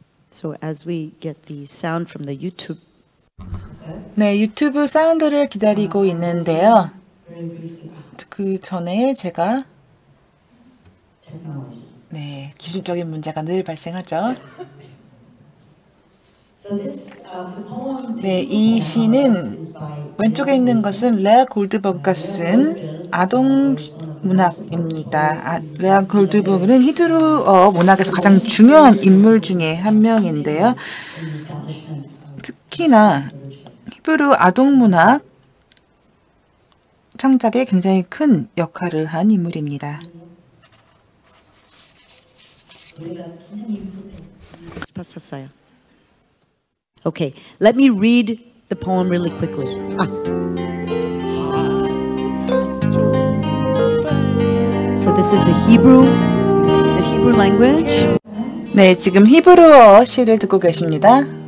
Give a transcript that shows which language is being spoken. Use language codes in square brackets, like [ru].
[en] So as we get the sound from the YouTube. [ko] 네, 유튜브 사운드를 기다리고 있는데요. 그 전에 제가 네, 기술적인 문제가 늘 발생하죠. 네, 이 시는 왼쪽에 있는 것은 레아 골드버그가 쓴 아동 문학입니다. 레아 골드버그는 히브리어 문학에서 가장 중요한 인물 중에 한 명인데요. 특히나 히브리 아동 문학 창작에 굉장히 큰 역할을 한 인물입니다. 싶었었어요. [en] Okay, let me read the poem really quickly. So this is the Hebrew language. [ko] 네, 지금 히브리어 시를 듣고 계십니다.